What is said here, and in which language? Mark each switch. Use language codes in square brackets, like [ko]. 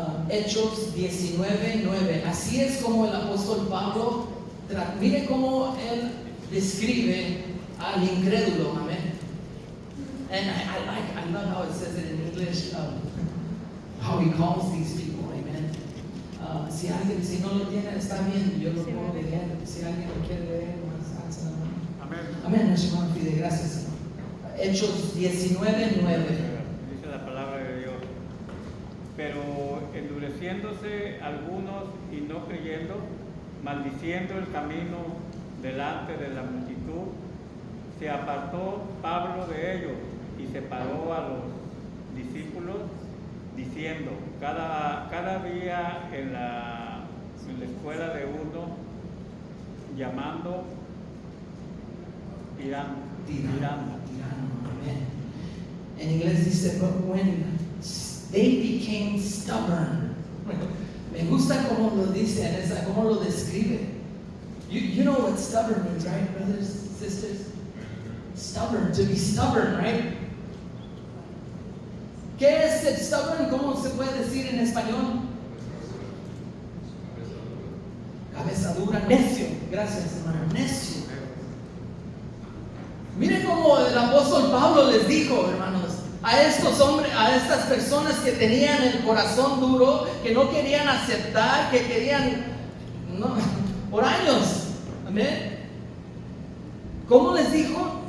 [es] Hechos 19:9. Así es como el apóstol Pablo, mire cómo él describe al incrédulo. Amén. [en] And I love how it says it in English, how he calls these people. Amen. [es] Si alguien, si no lo tiene, está bien, yo lo puedo leer. Si alguien lo quiere leer, más alza la mano. Amén. Amén, nuestro hermano pide, gracias, Señor. Hechos 19:9. Dice la palabra de Dios. Pero endureciéndose algunos y no creyendo, maldiciendo el camino delante de la multitud, se apartó Pablo de ellos y separó a los discípulos, diciendo: cada día en la escuela de uno, llamando tirano. Amén. En inglés dice, [en] but when they became stubborn. [es] Me gusta cómo lo dice, cómo lo describe. [en] You know what stubborn means, right, brothers, sisters? Stubborn, to be stubborn, right? [es] ¿Qué es el stubborn? ¿Cómo se puede decir en español? Cabeza dura, necio. Gracias, hermano, necio. Miren cómo el apóstol Pablo les dijo, hermanos, a estos hombres, a estas personas que tenían el corazón duro, que no querían aceptar, que querían, no, por años, amén. ¿Cómo les dijo?